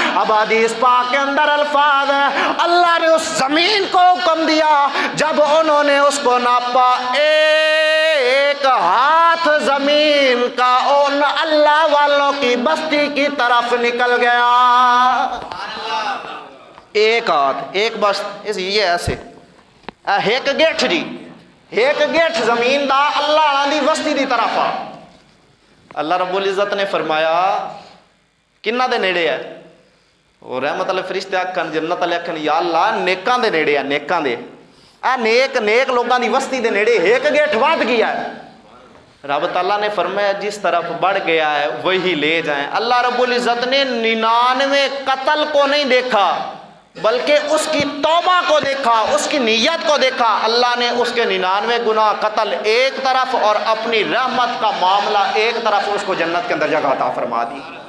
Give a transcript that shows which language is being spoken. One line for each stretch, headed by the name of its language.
Urdu: اب حدیث پاک کے اندر الفاظ ہیں اللہ نے اس زمین کو حکم دیا, جب انہوں نے اس کو ناپا ایک ہاتھ زمین کا ان اللہ والوں کی بستی کی طرف نکل گیا.
Punjabi: ایک ہاتھ, ایک بس یہ ایسے ایک گیٹھ جی, ایک گیٹھ زمین دا اللہ دی بستی دی طرف آ. اللہ رب العزت نے فرمایا کنہ دے نیڑے ہے, اور رحمت اللہ فرشتے آکھن جنت والے آکھن یا اللہ نیکاں دے نیڑے ہے, نیکاں دے نیک نیک لوگاں دی وسطی دے نیڑے ایک گیٹ ود گیا ہے.
Urdu: رب تعالیٰ نے فرمایا جس طرف بڑھ گیا ہے وہی لے جائیں. اللہ رب العزت نے 99 قتل کو نہیں دیکھا بلکہ اس کی توبہ کو دیکھا, اس کی نیت کو دیکھا. اللہ نے اس کے 99 گناہ قتل ایک طرف اور اپنی رحمت کا معاملہ ایک طرف, اس کو جنت کے اندر جگہ عطا فرما دی.